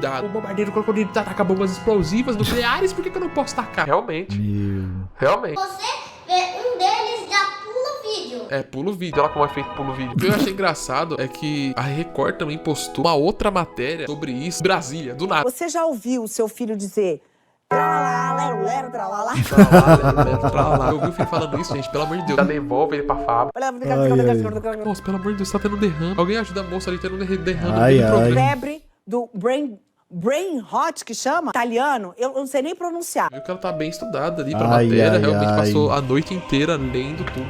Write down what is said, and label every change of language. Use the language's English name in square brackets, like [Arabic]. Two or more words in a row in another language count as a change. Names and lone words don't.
[Portuguese] O bombardeiro crocodilo taca bombas explosivas nucleares, por que eu não posso tacar? Realmente. Realmente. Você vê um deles já pula o vídeo. É, pula o vídeo. Olha como é feito pula o vídeo. O que eu achei engraçado é que a Record também postou uma outra matéria sobre isso. Brasília, do nada. Você já ouviu o seu filho dizer... Tralala, lero, tralala. Tralala. Eu ouvi o filho falando isso, gente. Pelo amor de Deus. Já devolve ele pra fábrica. Nossa, pelo amor de Deus, tá tendo derrame. Alguém ajuda a moça ali tendo derrame. Febre do Brainrot, que chama, italiano, eu não sei nem pronunciar. Viu que ela tá bem estudada ali pra matéria, realmente passou a noite inteira lendo tudo.